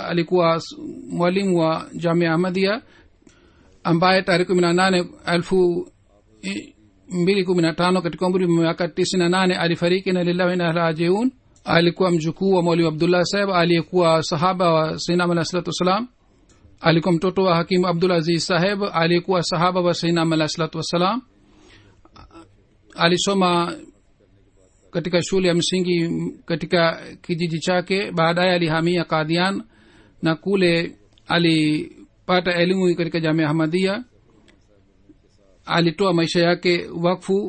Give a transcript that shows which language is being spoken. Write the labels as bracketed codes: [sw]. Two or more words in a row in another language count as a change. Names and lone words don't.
[sw] Alikuwa mwalimu wa Jamia Ahmadiyya ambaye tarehe 18/2015 katika umri wa miaka 98 alifariki. [ar] Na lillahi wa inna ilaihi rajiun. [sw] Alikuwa mjukuu wa Mwalimu Abdullah Sahib aliyekuwa sahaba wa Sayyidina Ahmad [ar] sallallahu alaihi wasallam. [sw] Alikuwa mtoto wa Hakim Abdul Aziz Sahib aliyekuwa sahaba wa Sayyidina Ahmad [ar] sallallahu alaihi wasallam. [sw] Alisoma katika shule ya msingi katika kijiji chake. Baadaye alihamia Qadian na kule alipata elimu katika Jamia Ahmadiyya. Alitoa maisha yake wakfu.